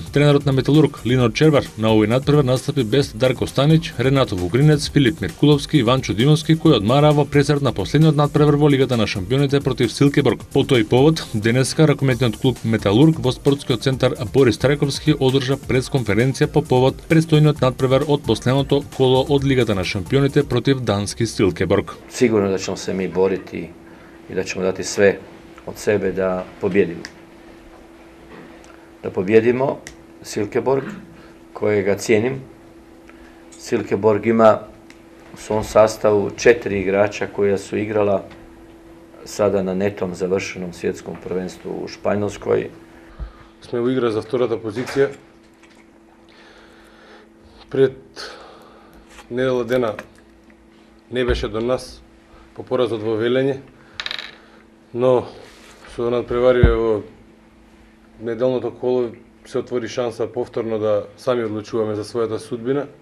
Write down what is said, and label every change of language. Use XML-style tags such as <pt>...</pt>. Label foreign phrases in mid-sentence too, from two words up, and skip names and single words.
<mk>Тренерот на Металург Линор Червар на овој надпревар настапи без Дарко Станич, Ренато Вугринец, Филип Миркуловски и Иванчо Димовски кои одмараа во пресрет на последниот надпревар во Лигата на шампионите против Силкеборг. По тој повод денеска ракометниот клуб Металург во спортскиот центар Борис Трајковски одржа пресконференција по повод предстојниот надпревар од последното коло од Лигата на шампионите против дански Силкеборг.</mk> <hr>Сигурно да ćemo se mi boriti i da ćemo dati sve od sebe da pobjedimo. Da pobjedimo Silkeborg, kojega cijenim. Silkeborg ima u svom sastavu 4 igrača koja su igrala sada na netom završenom svjetskom prvenstvu u Španjolskoj.</hr> <mk>Сме во игра за втората позиција. Пред недела дена не беше до нас по поразот во Велење, но со надпревариве во неделното коло се отвори шанса повторно да сами одлучуваме за својата судбина.</mk>